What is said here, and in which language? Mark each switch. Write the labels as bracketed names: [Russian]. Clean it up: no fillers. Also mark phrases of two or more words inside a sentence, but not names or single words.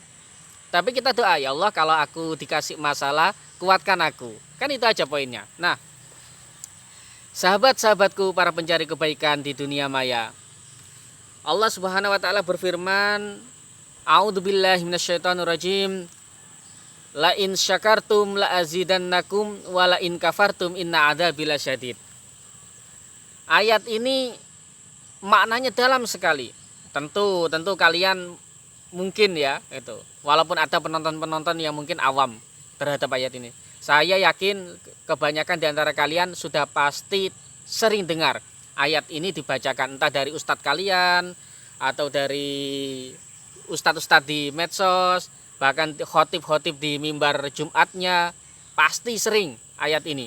[Indonesian] Tapi kita doa, ya Allah kalau aku dikasih masalah, kuatkan aku. Kan itu aja poinnya. Nah, sahabat-sahabatku, para pencari kebaikan di dunia maya, Allah [Arabic] سبحانه و تعالى [Indonesian] berfirman, [Arabic] أعوذ بالله من الشيطان الرجيم. لئن شكرتم لأزيدنكم ولئن كفرتم إن عذابي لشديد. [Indonesian] Ayat ini maknanya dalam sekali. Tentu kalian mungkin ya itu. Walaupun ada penonton-penonton yang mungkin awam terhadap ayat ini. Saya yakin kebanyakan di antara kalian sudah pasti sering dengar ayat ini dibacakan entah dari ustadz kalian atau dari ustadz-ustadz di medsos, bahkan khotib-khotib di mimbar Jumatnya, pasti sering ayat ini.